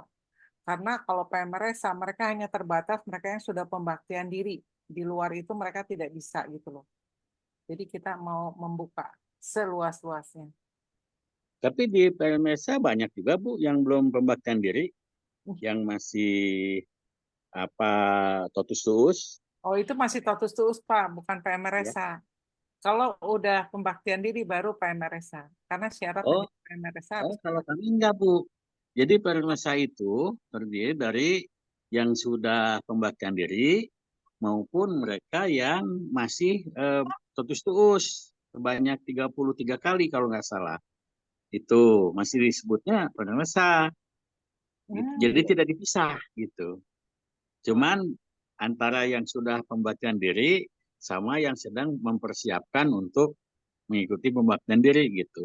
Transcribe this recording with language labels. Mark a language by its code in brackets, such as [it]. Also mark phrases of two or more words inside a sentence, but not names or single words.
[id] Karena kalau PMRSA mereka hanya terbatas mereka yang sudah pembaktian diri. Di luar itu mereka tidak bisa gitu loh. Jadi kita mau membuka seluas-luasnya. Tapi di PMSA banyak juga Bu yang belum pembaktian diri, yang masih [la] totus tuus. [id] Oh itu masih [la] totus tuus [id] Pak, bukan PMRSA. Ya. Kalau udah pembaktian diri baru PMRSA. Karena syarat PMRSA. Kalau kami enggak Bu. Jadi PMSA itu terdiri dari yang sudah pembaktian diri maupun mereka yang masih [la] totus tuus [id] sebanyak 33 kali kalau nggak salah. Itu masih disebutnya PMSA. Jadi tidak dipisah gitu. Cuman antara yang sudah pembaktian diri sama yang sedang mempersiapkan untuk mengikuti pembaktian diri gitu.